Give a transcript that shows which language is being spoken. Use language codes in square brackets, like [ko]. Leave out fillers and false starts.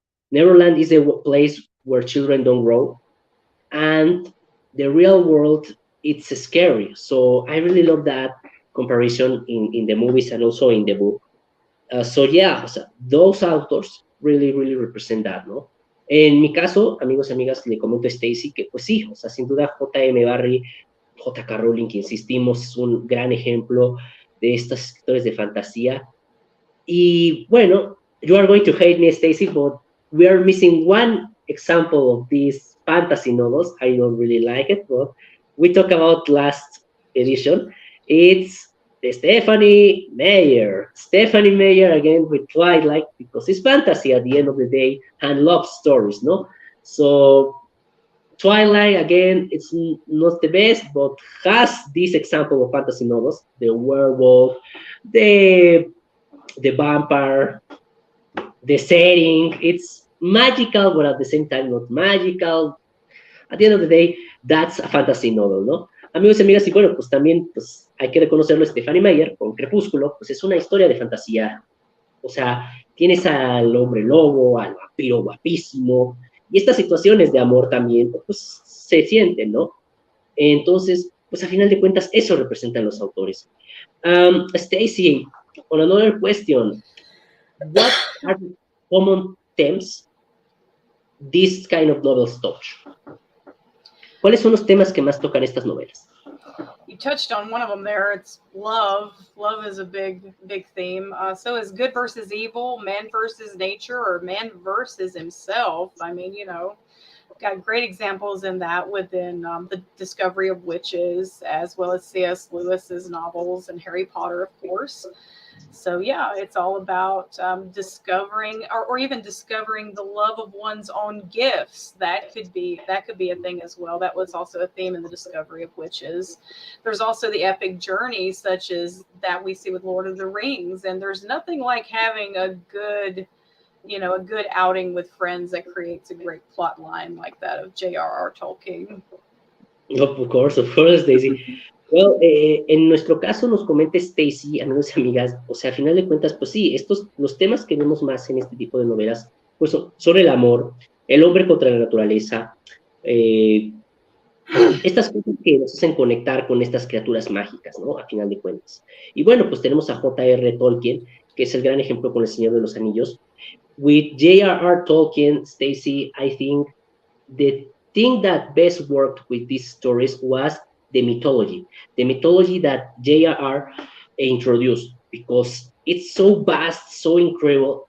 [en] Neverland is a place where children don't grow, and the real world, it's scary. So I really love that comparison in the movies and also in the book. So yeah, [es] o sea, [en] those authors really represent that, ¿no? [es] En mi caso, amigos y amigas, le comento a Stacy que pues sí, o sea, sin duda J.M. Barrie, J.K. Rowling, que insistimos, es un gran ejemplo de estos escritores de fantasía. Y bueno, [en] you are going to hate me, Stacy, but we are missing one example of these fantasy novels. I don't really like it, but we talked about last edition. It's Stephanie Meyer. Stephanie Meyer again with Twilight, because it's fantasy at the end of the day and love stories, no? So Twilight, again, it's not the best, but has this example of fantasy novels: the werewolf, the vampire, the setting. It's magical, but at the same time not magical. At the end of the day, that's a fantasy novel, ¿no? [es] Amigos y amigas, y bueno, pues también pues, hay que reconocerlo, Stephanie Meyer, con Crepúsculo, pues es una historia de fantasía. O sea, tienes al hombre lobo, al vampiro guapísimo, y estas situaciones de amor también, pues se sienten, ¿no? Entonces, pues a final de cuentas, eso representan los autores. [en] Stacy, on another question, what are the common themes this kind of novels touch? [es] ¿Cuáles son los temas que más tocan estas novelas? [en] You touched on one of them there. It's love. Love is a big theme. So is good versus evil, man versus nature, or man versus himself. I mean, you know, got great examples in that within the discovery of witches, as well as C.S. Lewis's novels and Harry Potter, of course. So yeah, it's all about discovering, or even discovering the love of one's own gifts. That could be a thing as well. That was also a theme in the discovery of witches. There's also the epic journey, such as that we see with Lord of the Rings. And there's nothing like having a good outing with friends that creates a great plot line like that of J.R.R. Tolkien. Of course, Daisy. [es] Well, en nuestro caso nos comenta Stacy, amigos y amigas, o sea, a final de cuentas, pues sí, los temas que vemos más en este tipo de novelas, pues son el amor, el hombre contra la naturaleza, estas cosas que nos hacen conectar con estas criaturas mágicas, ¿no? A final de cuentas. Y bueno, pues tenemos a J.R. Tolkien, que es el gran ejemplo con El Señor de los Anillos. [en] With J.R.R. Tolkien, Stacy, I think the thing that best worked with these stories was the mythology that J.R.R. introduced, because it's so vast, so incredible.